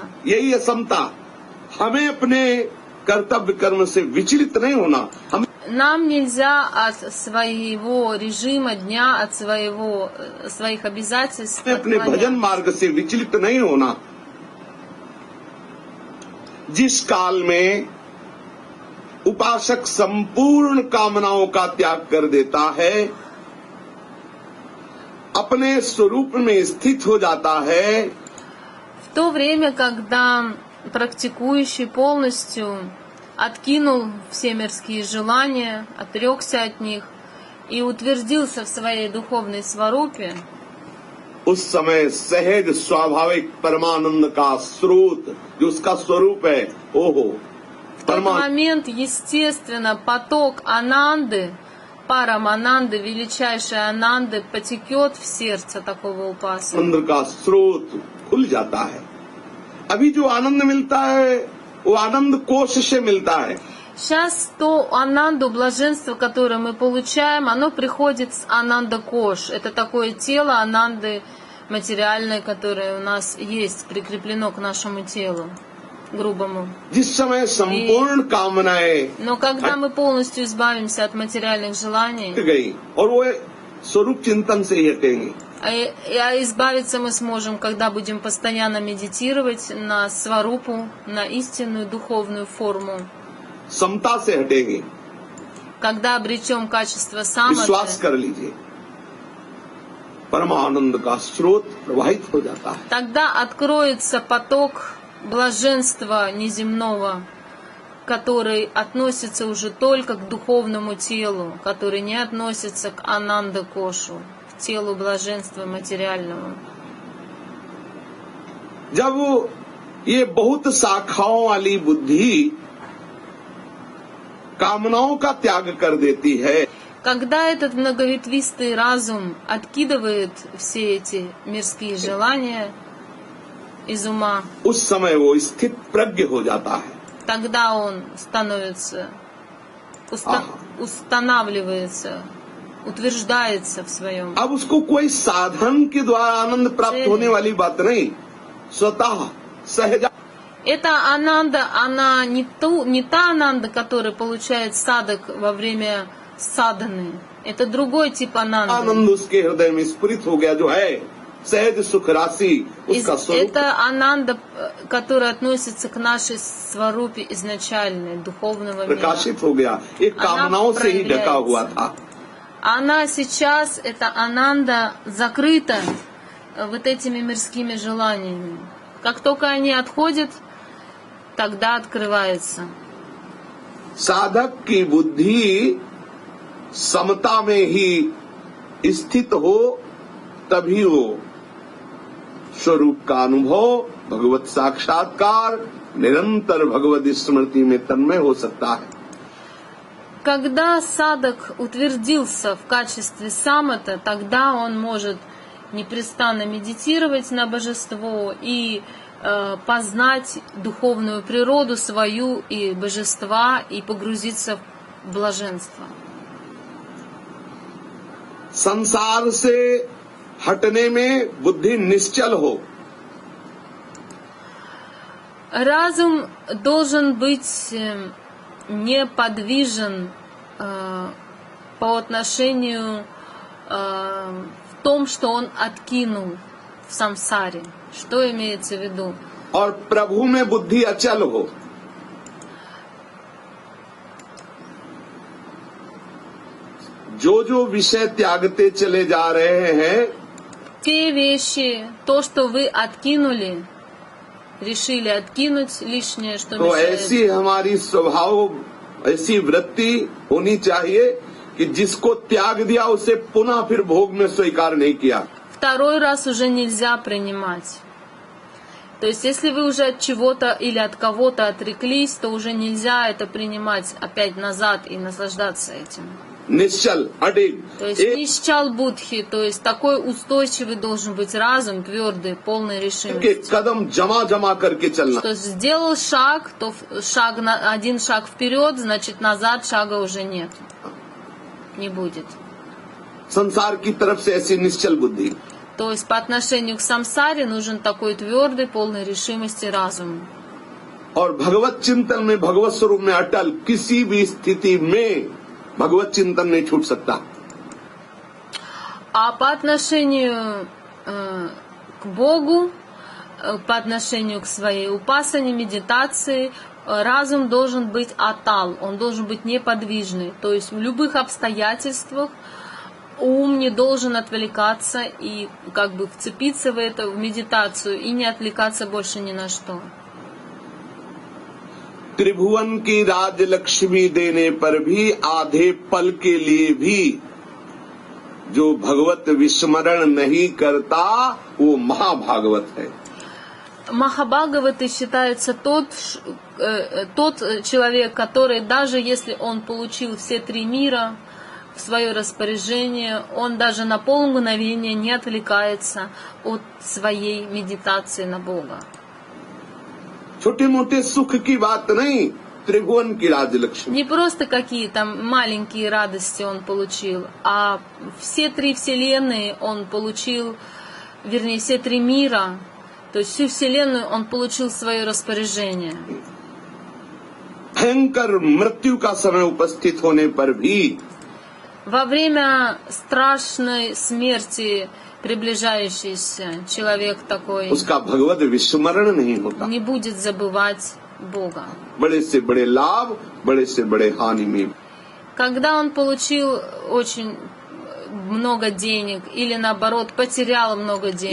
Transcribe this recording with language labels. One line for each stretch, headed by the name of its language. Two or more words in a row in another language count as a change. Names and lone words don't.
Hindi: यही है समता। हमें अपने कर्तव्य कर्म से विचलित नहीं होना, हम
Russian: Нам нельзя от своего режима дня, от своих обязательств
Hindi: अपने भजन
Russian: отклоняться.
Hindi: मार्ग से विचलित नहीं होना। जिस काल में उपासक संपूर्ण कामनाओं का त्याग कर देता है, अपने स्वरूप में स्थित हो जाता है,
Russian: В то время, когда практикующий полностью откинул все мирские желания, отрекся от них и утвердился в своей духовной сварупе,
Hindi: उस समय सहज स्वाभाविक परमानंद का स्रोत जो उसका स्वरूप है, ओहो
Russian: в тот момент, естественно, поток ананды, парамананды, величайшей ананды, потекет в сердце такого упасана.
Hindi: आनंद का स्रोत खुल जाता है। अभी जो आनंद मिलता है वो आनंद कोश से मिलता है।
Russian: Сейчас то ананду, блаженство, которое мы получаем, оно приходит с
Hindi: आनंद कोश.
Russian: Это такое тело ананды материальное, которое у нас есть, прикреплено к нашему телу, грубому.
Hindi: जिस समय संपूर्ण कामनाएं
Russian: Но когда мы полностью избавимся от материальных желаний,
Hindi: हट गई और वो स्वरूप चिंतन से ही हटेंगे,
Russian: а избавиться мы сможем, когда будем постоянно медитировать на сварупу, на истинную духовную форму,
Hindi: समता से हटेंगे।
Russian: когда обретем качество
Hindi: विश्वास
Russian: саматы,
Hindi: कर लीजिए, परमानंद का स्रोत प्रवाहित हो जाता है।
Russian: тогда откроется поток блаженства неземного, который относится уже только к духовному телу, который не относится к ананда-кошу, к телу блаженства материального.
Hindi: जब ये बहुत शाखाओं वाली बुद्धि कामनाओं का त्याग कर देती है,
Russian: Когда этот многоветвистый разум откидывает все эти мирские желания из ума,
Hindi: उस समय वो स्थित प्रज्ञ हो जाता है।
Russian: тогда он становится, устанавливается, утверждается в своем.
Hindi: अब उसको कोई साधन के द्वारा आनंद प्राप्त होने वाली बात नहीं, स्वतः सहज।
Russian: Эта ананда, она не та ананда, которую получает садак во время садханы. Это другой тип ананды.
Hindi: आनंद उसके हृदय में स्फुरित हो गया, जो है सहज सुख राशि उसका स्वरूप।
Russian: Это ананда, которая относится к нашей сварупе изначальной, духовного мира.
Hindi: प्रकाशित हो गया, एक कामनाओं से ही ढका हुआ था।
Russian: Она сейчас, эта ананда, закрыта вот этими мирскими желаниями. Как только они отходят, тогда открывается.
Hindi: साधक की बुद्धि समता में ही स्थित हो, तभी वो स्वरूप का अनुभव, भगवत साक्षात्कार, निरंतर भगवत स्मृति में तन्मय हो सकता है।
Russian: Когда садак утвердился в качестве самата, тогда он может непрестанно медитировать на божество и познать духовную природу свою и божества и погрузиться в блаженство.
Hindi: संसार से हटने में बुद्धि निश्चल हो,
Russian: Разум должен быть неподвижен по отношению в том, что он откинул в самсаре. Что имеется в виду?
Hindi: और प्रभु में बुद्धि अचल हो। जो विषय त्यागते चले जा रहे हैं,
Russian: Те вещи, то, что вы откинули, решили откинуть лишнее, что
Hindi: तो ऐसी
Russian: мешает.
Hindi: हमारी स्वभाव, ऐसी वृत्ति होनी चाहिए कि जिसको त्याग दिया उसे पुनः फिर भोग में स्वीकार नहीं किया।
Russian: Второй раз уже нельзя принимать. То есть, если вы уже от чего-то или от кого-то отреклись, то уже нельзя это принимать опять назад и наслаждаться этим.
Hindi: निश्चल अडिग
Russian: То есть,
Hindi: एक निश्चल बुद्धि,
Russian: то есть, такой устойчивый должен быть разум, твердый, полной
Hindi: के
Russian: решимости.
Hindi: कदम जमा जमा करके चलना.
Russian: Что сделал шаг, то один шаг вперед, значит, назад шага уже нет. Не будет.
Hindi: संसार की तरफ से ऐसी निश्चल बुद्धि.
Russian: То есть, по отношению к самсаре нужен такой твердый, полной решимости разум.
Hindi: और भगवत चिंतन में भगवत स्वरूप में अटल किसी भी स्थिति में भगवत चिंतन नहीं छूट सकता.
Russian: А по отношению к Богу, по отношению к своей упасане, медитации, разум должен быть атал, он должен быть неподвижный. То есть в любых обстоятельствах ум не должен отвлекаться и как бы вцепиться в это, в медитацию, и не отвлекаться больше ни на что.
Hindi: त्रिभुवन की राज्य लक्ष्मी देने पर भी आधे पल के लिए भी जो भगवत विस्मरण नहीं करता वो महाभागवत है.
Russian: Махабхагаватой считается тот человек, который даже если он получил все три мира в свое распоряжение, он даже на полмгновения не отвлекается от своей медитации на Бога.
Hindi: छोटे मोटे सुख की बात नहीं, त्रिभुवन की राज्य लक्ष्मी.
Russian: Не просто какие-то маленькие радости он получил, а все три вселенные он получил, вернее, все три мира, то есть всю вселенную он получил в свое распоряжение.
Hindi: भयंकर मृत्यु का समय उपस्थित होने पर भी
Russian: Во время страшной смерти приближающийся человек такой
Hindi: उसका भगवत विस्मरण नहीं होता.
Russian: не будет забывать Бога.
Hindi: बड़े से बड़े लाभ, बड़े से बड़े हानि में.
Russian: Когда он получил очень много денег или наоборот потерял много денег,